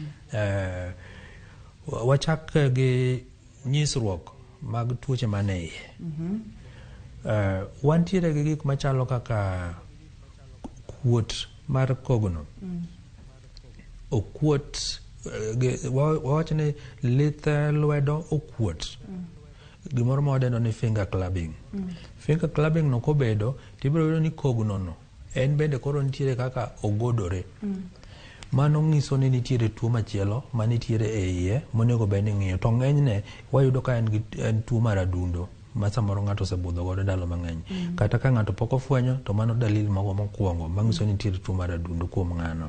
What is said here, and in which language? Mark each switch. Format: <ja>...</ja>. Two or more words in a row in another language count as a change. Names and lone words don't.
<luo>Wachak gi nyisruok mag tuoche mane iye. Wantiere gi gik machalo kaka kuot mar kogno. Okuot, wawacho ni lith lwedo okuot. Gimoro ma wadendo ni</luo> <en>finger clubbing. Finger clubbing</en> <luo>no kobedo, tibiro yudo ni kogno no en bende koro nitiere kaka ogodore. Mano ng'iso ni nitiere tuo machielo manitiere e iye monego bed ni ng'iyo. To ng'enyne wayudo ka en tuo mar adundo ma samoro ng'ato osebudho godo ndalo mang'eny. Kata ka ng'ato pok ofwenyo to mano dalili moko mokwongo mang'iso ni nitiere tuo mar adundo kuom ng'ano.</luo>